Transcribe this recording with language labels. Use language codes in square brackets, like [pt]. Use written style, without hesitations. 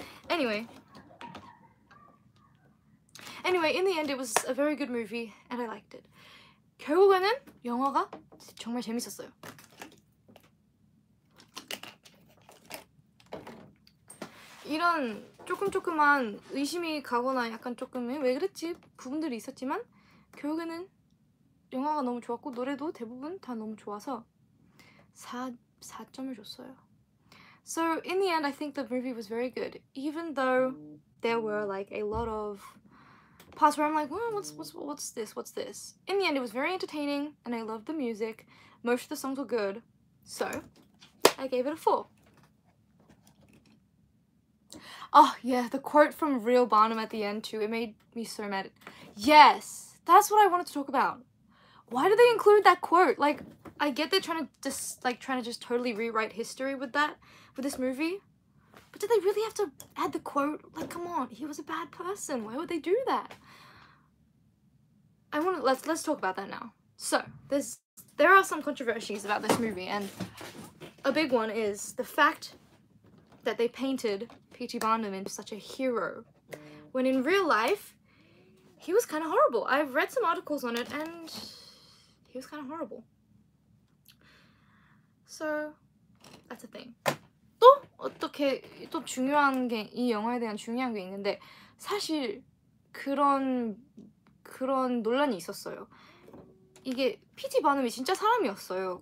[en] Anyway, in the end it was a very good movie and I liked it. [ko] 결국에는 영화가 정말 재밌었어요. 이런 조금만 의심이 가거나 약간 조금 왜 그랬지 부분들이 있었지만 결국에는 영화가 너무 좋았고 노래도 대부분 다 너무 좋아서 4점을 줬어요. [en] So in the end I think the movie was very good, even though there were like a lot of parts where I'm like, well, what's this? In the end it was very entertaining and I loved the music. Most of the songs were good, so I gave it a 4. Oh yeah, the quote from Real Barnum at the end too, it made me so mad. Yes, that's what I wanted to talk about. Why did they include that quote? Like, I get they're trying to just totally rewrite history with this movie, But did they really have to add the quote? Like, come on, he was a bad person. Why would they do that? Let's talk about that now. So there are some controversies about this movie, and a big one is the fact that they painted P.T. Barnum into such a hero, when in real life he was kind of horrible. I've read some articles on it, and he was kind of horrible. So that's a thing. [ko] 또 어떻게 또 중요한 게, 이 영화에 대한 중요한 게 있는데, 사실 그런 논란이 있었어요. 이게 P.T. 바넘이 진짜 사람이었어요.